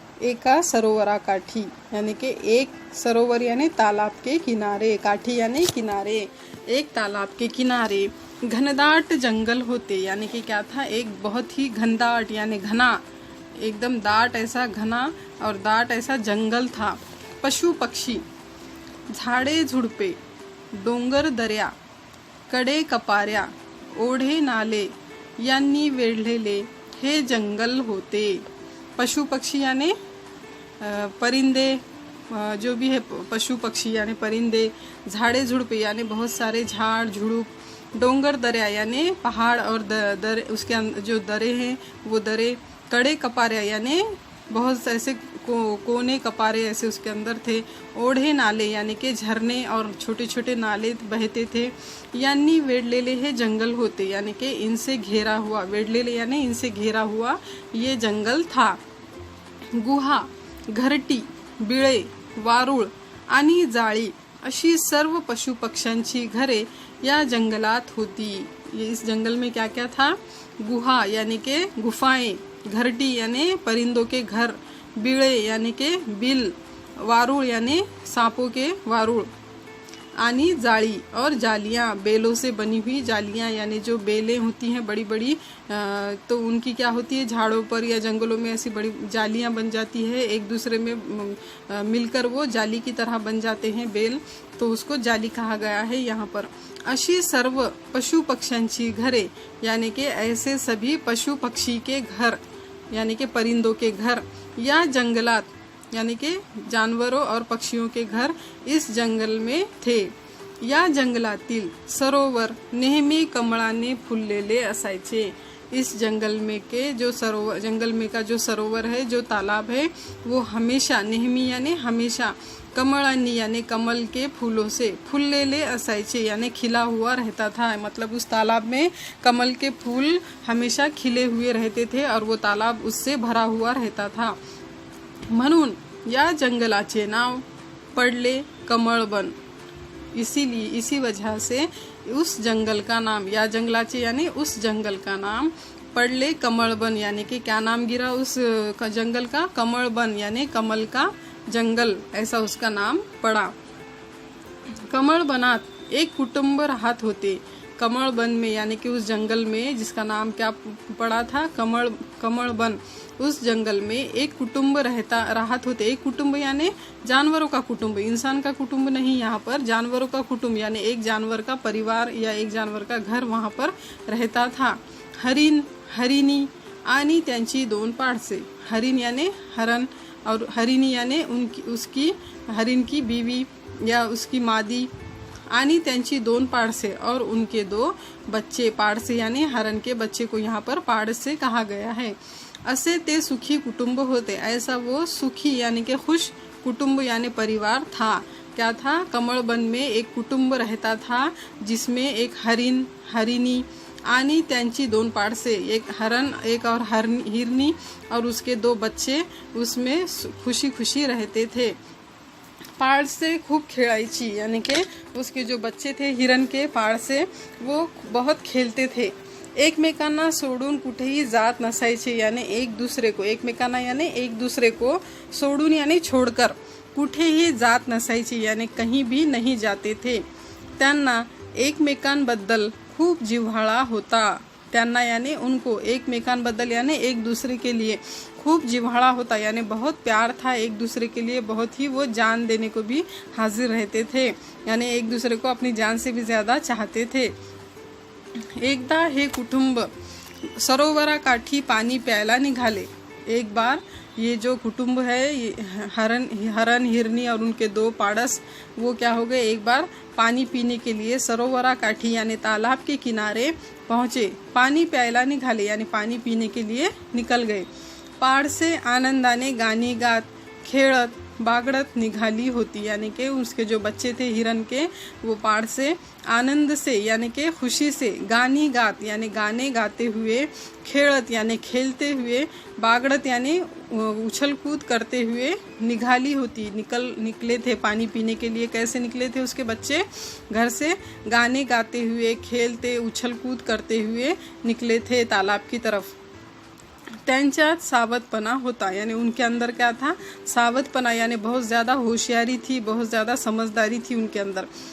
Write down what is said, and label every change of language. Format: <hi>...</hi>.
<mr>एका सरोवराकाठी</mr> <hi>यानी कि एक सरोवर यानी तालाब के किनारे, काठी यानी किनारे, एक तालाब के किनारे</hi> <mr>घनदाट जंगल होते</mr> <hi>यानी कि क्या था, एक बहुत ही घनदाट यानी घना, एकदम दाट ऐसा घना और दाट ऐसा जंगल था।</hi> <mr>पशु पक्षी, झाडे झुडपे, डोंगर दऱ्या, कडे कपाऱ्या, ओढे नाले यांनी वेढलेले हे जंगल होते। पशु पक्षी</mr> <hi>यानी परिंदे, जो भी है पशु पक्षी यानी परिंदे,</hi> <mr>झाड़े झुड़पे</mr> <hi>यानी बहुत सारे झाड़ झुड़ुप,</hi> <mr>डोंगर दरिया</mr> <hi>यानी पहाड़ और दरे, उसके जो दरे हैं वो दरे,</hi> <mr>कड़े कपारे</mr> <hi>यानी बहुत ऐसे कोने कपारे ऐसे उसके अंदर थे।</hi> <mr>ओढ़े नाले</mr> <hi>यानी कि झरने और छोटे छोटे नाले बहते थे।</hi> <mr>यानी वेडलेले हे जंगल होते</mr> <hi>यानी कि इनसे घेरा हुआ, वेडलेले यानी इनसे घेरा हुआ ये जंगल था।</hi> <mr>गुहा, घरटी, बिळे, वारुळ आणि जाळी अशी सर्व पशु पक्ष्यांची घरे या जंगलात होती।</mr> <hi>ये इस जंगल में क्या क्या था, गुहा यानी के गुफाएं, घरटी यानी परिंदों के घर, बिळे यानी के बिल, वारुळ यानी सांपों के वारुळ,</hi> <mr>आनी जाली</mr> <hi>और जालियां, बेलों से बनी हुई जालियां यानी जो बेलें होती हैं बड़ी बड़ी, तो उनकी क्या होती है, झाड़ों पर या जंगलों में ऐसी बड़ी जालियां बन जाती है, एक दूसरे में मिलकर वो जाली की तरह बन जाते हैं बेल, तो उसको जाली कहा गया है यहाँ पर।</hi> <mr>अशी सर्व पशु पक्ष्यांची घरे</mr> <hi>यानी कि ऐसे सभी पशु पक्षी के घर यानी कि परिंदों के घर,</hi> <mr>या जंगलात</mr> <hi>यानी कि जानवरों और पक्षियों के घर इस जंगल में थे।</hi> <mr>या जंगलातील सरोवर नेहमी कमळाने फुललेले असायचे।</mr> <hi>इस जंगल में के जो सरोवर, जंगल में का जो सरोवर है, जो तालाब है, वो हमेशा, नेहमी यानी हमेशा, कमळानी यानी कमल के फूलों से,</hi> <mr>फुललेले असायचे</mr> <hi>यानी खिला हुआ रहता था। मतलब उस तालाब में कमल के फूल हमेशा खिले हुए रहते थे और वो तालाब उससे भरा हुआ रहता था।</hi> <mr>म्हणून या जंगलाचे नाव पडले कमळवन।</mr> <hi>इसीलिए, इसी वजह से उस जंगल का नाम,</hi> <mr>या जंगलाचे</mr> <hi>यानी उस जंगल का नाम,</hi> <mr>पडले कमळवन</mr> <hi>यानी कि क्या नाम गिरा उस जंगल का, कमळवन यानी कमल का जंगल, ऐसा उसका नाम पड़ा।</hi> <mr>कमळवनात एक कुटुंब राहत होते।</mr> <hi>कमळवन में यानी कि उस जंगल में जिसका नाम क्या पड़ा था, कमळवन, उस जंगल में</hi> <mr>एक कुटुंब राहत होते।</mr> <hi>एक कुटुंब यानी जानवरों का कुटुंब, इंसान का कुटुंब नहीं, यहाँ पर जानवरों का कुटुंब यानी एक जानवर का परिवार या एक जानवर का घर वहाँ पर रहता था।</hi> <mr>हरिण, हरिणी आणि त्यांची 2 पाडसे।</mr> <hi>हरिण यानी हरण और हरिणी यानी उसकी हरिण की बीवी या उसकी मादी,</hi> <mr>आणि त्यांची 2 पाडसे</mr> <hi>और उनके 2 बच्चे। पाडसे यानी हरण के बच्चे को यहाँ पर पाडसे कहा गया है।</hi> <mr>असे ते सुखी कुटुंब होते,</mr> <hi>ऐसा वो सुखी यानी कि खुश कुटुंब यानी परिवार था। क्या था, कमळवन में एक कुटुंब रहता था जिसमें एक</hi> <mr>हरिण, हरिणी आणि त्यांची 2 पाडसे,</mr> <hi>एक हरण, एक और हिरनी और उसके 2 बच्चे उसमें खुशी खुशी रहते थे।</hi> <mr>पाड़ से खूब खेलाइची</mr> <hi>यानी कि उसके जो बच्चे थे हिरन के, पाड़ से वो बहुत खेलते थे।</hi> <mr>एकमेकांना सोडून कुठेही जात नसायचे,</mr> <hi>यानी एक दूसरे को, एकमेकांना यानी एक दूसरे को, सोडून यानी छोड़कर, कुठेही जात नसायचे यानी कहीं भी नहीं जाते थे.</hi> <mr>त्यांना एकमेकांबद्दल खूप जिव्हाळा होता. त्यांना</mr> <hi>यानी उनको, एकमेकांबद्दल यानी एक दूसरे के लिए,</hi> <mr>खूब जिव्हाड़ा होता</mr> <hi>यानी बहुत प्यार था एक दूसरे के लिए, बहुत ही वो जान देने को भी हाजिर रहते थे, यानी एक दूसरे को अपनी जान से भी ज़्यादा चाहते थे.</hi> <mr>एकदा हे कुटुंब सरोवराकाठी पाणी प्यायला निघाले.</mr> <hi>एक बार ये जो कुटुंब है, ये हरन हिरनी और उनके 2 पाड़स, वो क्या हो गए, एक बार पानी पीने के लिए सरोवराकाठी यानी तालाब के किनारे पहुँचे.</hi> <mr>पानी प्यायला निघाले</mr> <hi>यानी पानी पीने के लिए निकल गए.</hi> <mr>पहाड़ से आनंदाने गाणी गात खेळत बागड़त निघाली होती,</mr> <hi>यानी कि उसके जो बच्चे थे हिरन के, वो पहाड़ से आनंद से यानी कि खुशी से, गानी गात यानी गाने गाते हुए, खेलत यानी खेलते हुए, बागड़त यानी उछल कूद करते हुए निघाली होती, निकले थे पानी पीने के लिए. कैसे निकले थे उसके बच्चे? घर से गाने गाते हुए, खेलते उछल कूद करते हुए निकले थे तालाब की तरफ.</hi> <mr>त्यांच्यात सावधपना होता,</mr> <hi>यानी उनके अंदर क्या था? सावधपना, यानी बहुत ज़्यादा होशियारी थी, बहुत ज़्यादा समझदारी थी उनके अंदर.</hi>